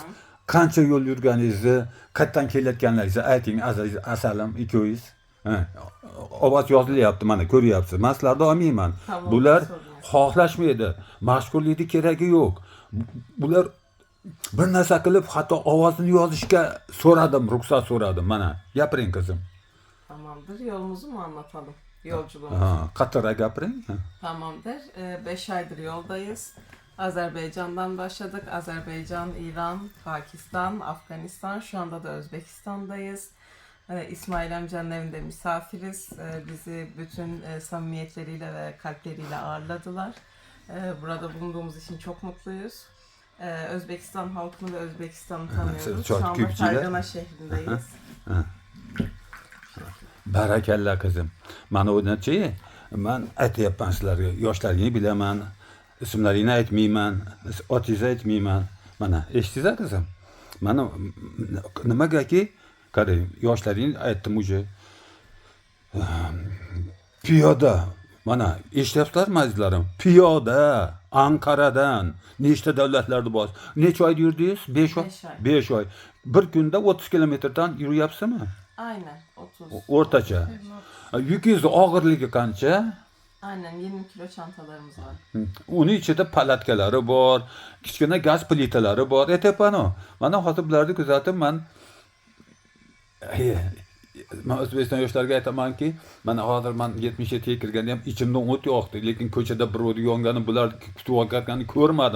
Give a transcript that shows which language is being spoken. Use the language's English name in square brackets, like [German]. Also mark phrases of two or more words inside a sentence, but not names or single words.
[Uzbek] Qancha yo'l yurganingizni, qayerdan kelayotganlaringizni ayting, asalim ikkovingiz. Ovoz yozilyapti, mana ko'ryapsiz. Men sizlarni olmayman. Bular xohlashmaydi. Mashhurlikni keragi yo'q. Bular bir narsa qilib, hatto ovozini yozishga so'radim, ruxsat so'radim. Mana, gapiring qizim. [Turkish] Tamamdır. Yolumuzu mu anlatalım? Yolculuğumuzu. [Uzbek] Qattiqroq gapiring. [Turkish] Tamamdır. 5 aydır yoldayız. Azerbaycan'dan başladık. Azerbaycan, İran, Pakistan, Afganistan. Şu anda da Özbekistan'dayız. İsmail amcanın evinde misafiriz. Bizi bütün samimiyetleriyle ve kalpleriyle ağırladılar. Burada bulunduğumuz için çok mutluyuz. Özbekistan halkını ve Özbekistan'ı tanıyoruz. Şu anda Fergana şehrindeyiz. [Uzbek] Barakalla qizim. Mana o'rnachi, men aytyapman sizlarga, yoshlaringni bilaman, ismlaringni aytmayman, otingizni aytmayman. Mana eshitdingiz qizim? Mana nimagaki, qarang, yoshlaringni aytdim uje. Piyoda, mana eshityapsizlarmi azizlarim? Piyoda Anqaradan nechta davlatlarni bos. Necha oy yurdingiz? 5 oy. 5 oy. Bir kunda 30 kilometrdan yuryapsizmi? [Turkish] Aynen 30. [Uzbek] O'rtacha. Yukingizni og'irligi qancha? [Turkish] Aynen 20 kilo çantalarımız var. [Uzbek] Uni ichida palatkalari bor, kichkina gaz plitalari bor. Aytyapman-ku. Mana hozir bularni kuzatib men O'zbekiston yoshlariga aytamanki, mana hozir men 77 ga kirganda ham ichimdan o't yo'qdi, lekin ko'chada bir o't yongani bular kutib olganini ko'rmadim.